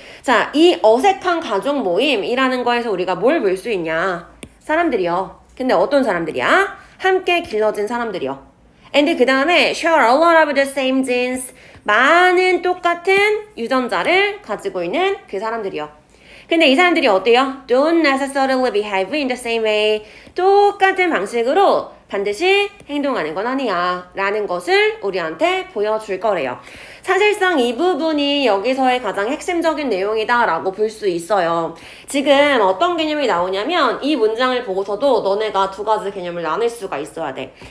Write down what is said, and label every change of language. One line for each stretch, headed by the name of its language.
Korean: 자, 이 어색한 가족 모임이라는 거에서 우리가 뭘 볼 수 있냐? 사람들이요. 근데 어떤 사람들이야? 함께 길러진 사람들이요. and 그 다음에
English: share a lot of the same genes,
Korean: 많은 똑같은 유전자를 가지고 있는 그 사람들이요. 근데 이 사람들이 어때요?
English: Don't necessarily behave in the same way.
Korean: 똑같은 방식으로 반드시 행동하는 건 아니야 라는 것을 우리한테 보여줄 거래요. 사실상 이 부분이 여기서의 가장 핵심적인 내용이다 라고 볼 수 있어요. 지금 어떤 개념이 나오냐면 이 문장을 보고서도 너네가 두 가지 개념을 나눌 수가 있어야 돼.